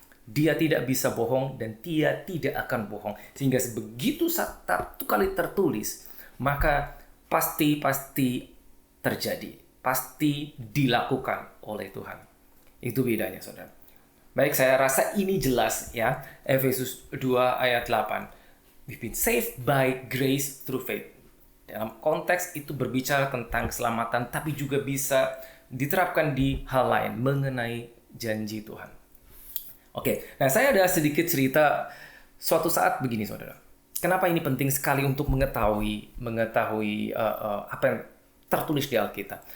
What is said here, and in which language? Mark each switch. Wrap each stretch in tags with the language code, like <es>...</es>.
<id>Dia tidak bisa bohong dan dia tidak akan bohong. Sehingga begitu satu kali tertulis, maka pasti terjadi. Pasti dilakukan oleh Tuhan. Itu bedanya, saudara. Baik, saya rasa ini jelas ya. Efesus 2 ayat 8.</id> <en>We've been saved by grace through faith.</en> <id>Dalam konteks itu berbicara tentang keselamatan, tapi juga bisa diterapkan di hal lain mengenai janji Tuhan. Oke, nah saya ada sedikit cerita suatu saat begini, saudara. Kenapa ini penting sekali untuk mengetahui apa yang tertulis di Alkitab.</id>